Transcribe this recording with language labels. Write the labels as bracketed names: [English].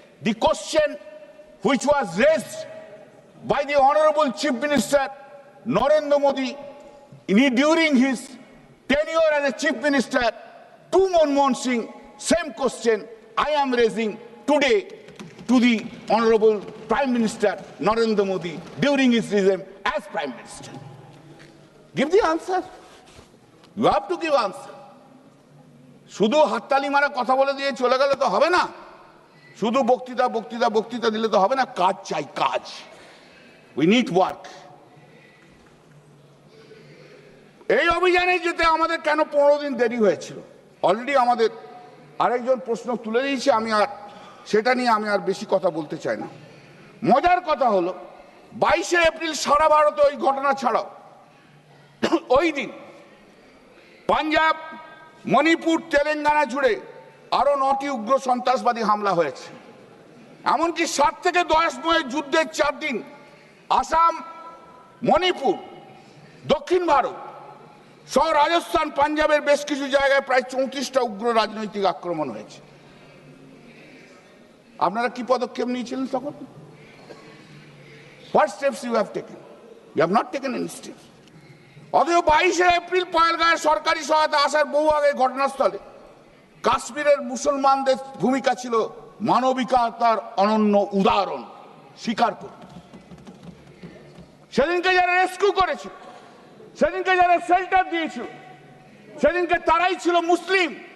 [English] The question which was raised by the Honorable Chief Minister Narendra Modi during his tenure as a Chief Minister to Manmohan Singh, same question I am raising today to the Honorable Prime Minister Narendra Modi during his regime as Prime Minister. Give the answer. You have to give answer. [Bangla] শুধু হাততালি মারা কথা বলে দিয়ে চলে গেলে তো হবে না। শুধু বক্তৃতা দিলে তো হবে না। কাজ চাই, কাজ। [English] We need work. [Bangla] এই অভিযানে যেতে আমাদের কেন 15 দিন দেরি হয়েছিল? অলরেডি আমাদের আরেকজন প্রশ্ন তুলে দিয়েছে, সেটা নিয়ে আমি আর বেশি কথা বলতে চাই না। মজার কথা হলো 22শে এপ্রিল সারা ভারতে ওই ঘটনা ছাড়াও ওই দিন পাঞ্জাব, মণিপুর, তেলেঙ্গানা জুড়ে আরো 9টি উগ্র সন্ত্রাসবাদী হামলা হয়েছে। এমনকি 7 থেকে 10 মাস যুদ্ধের 4 দিন আসাম, মণিপুর, দক্ষিণ ভারত সহ রাজস্থান, পাঞ্জাবের বেশ কিছু জায়গায় প্রায় 34টা উগ্র রাজনৈতিক আক্রমণ হয়েছে। আপনারা কি পদক্ষেপ নিয়েছিলেন তখন? [English] What steps you have taken? You have not taken any steps. [Bangla] অথচ 22শে এপ্রিল পহেলগাঁয়ে সরকারি সহায়তা আসার বহু আগে ঘটনাস্থলে কাশ্মীরের মুসলমানদের ভূমিকা ছিল মানবিকতার অনন্য উদাহরণ স্বীকার করতে। সেদিনকে যারা রেস্কিউ করেছিল, সেদিনকে যারা শেল্টার দিয়েছিল, সেদিনকে তারাই ছিল মুসলিম।